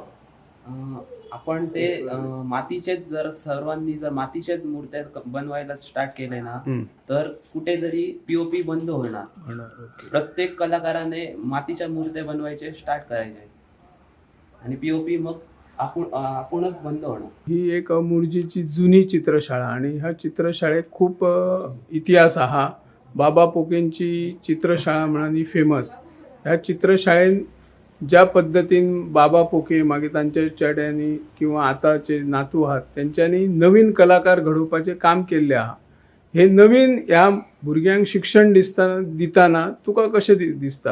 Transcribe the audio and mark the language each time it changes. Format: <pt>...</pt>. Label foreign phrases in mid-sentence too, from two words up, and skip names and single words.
<mr>आपण ते मातीचेच जर सर्वांनी जर मातीचेच मूर्त्या बनवायला स्टार्ट केले ना तर कुठेतरी पीओपी बंद होणार. ओके प्रत्येक कलाकाराने मातीच्या मूर्त्या बनवायचे स्टार्ट करायचे आणि पीओपी मग आपणच बंद होणार.</mr> <kok>ही एक मुळजीची जुनी चित्रशाळा आणि ह्या चित्रशाळेक खूप इतिहास आहा बाबा पोकेंची चित्रशाळा म्हणून फेमस ह्या चित्रशाळेन ज्या पद्धतीन बाबा पोके मागीर तांच्या चेड्यांनी किंवा आताचे नातू आहात त्यांच्यानी नवीन कलाकार घडोवपाचें काम केल्लें आहा हे नवीन ह्या भुरग्यांक शिक्षण दिताना तुका कशें दिसता</kok>